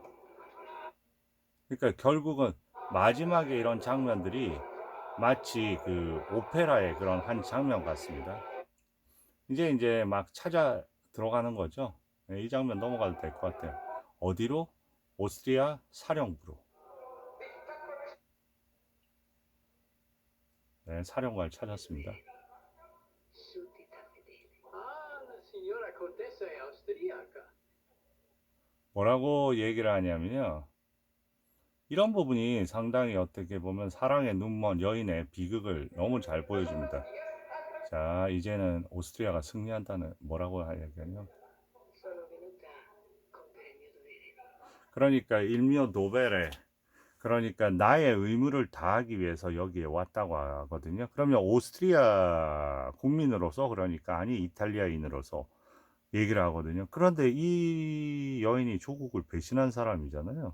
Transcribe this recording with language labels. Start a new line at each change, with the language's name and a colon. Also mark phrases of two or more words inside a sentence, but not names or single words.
Korean: 그러니까 결국은 마지막에 이런 장면들이 마치 그 오페라의 그런 한 장면 같습니다. 이제 막 찾아 들어가는 거죠. 네, 이 장면 넘어가도 될 것 같아요. 어디로? 오스트리아 사령부로. 네, 사령관을 찾았습니다.
Italian: Ah, la signora contessa è austriaca.
Korean: 뭐라고 얘기를 하냐면요, 이런 부분이 상당히 어떻게 보면 사랑의 눈먼 여인의 비극을 너무 잘 보여줍니다. 자, 이제는 오스트리아가 승리한다는, 뭐라고 하냐면요,
Italian: Sono venuta a compiere il mio dovere.
Korean: 그러니까
Italian: il mio dovere,
Korean: 그러니까 나의 의무를 다하기 위해서 여기에 왔다고 하거든요. 그러면 오스트리아 국민으로서, 그러니까 아니 이탈리아인으로서 얘기를 하거든요. 그런데 이 여인이 조국을 배신한 사람이잖아요.